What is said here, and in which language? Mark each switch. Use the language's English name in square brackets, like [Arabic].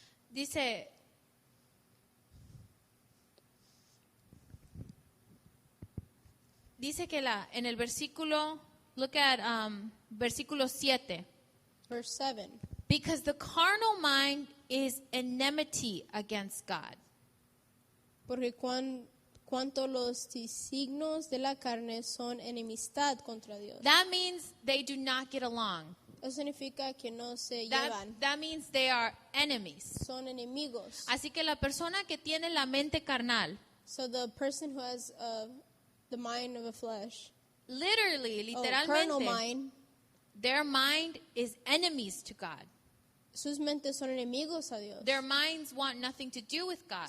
[Spanish] Dice, que en el versículo, [English] look at [Spanish] versículo 7. [English] Verse 7. Because the carnal mind is enmity against God. [Spanish] Porque cuanto los designios de la carne son enemistad contra Dios. [English] That means they do not get along. [Spanish] Eso significa que no se llevan, [English] That means they are enemies. [Spanish] son enemigos. Así que la persona que tiene la mente carnal, [English] So the person who has the mind of a flesh, literally, carnal [Spanish] literalmente, [English] mind, their mind is enemies to God. [Spanish] sus mentes son enemigos a Dios. [English] Their minds want nothing to do with God.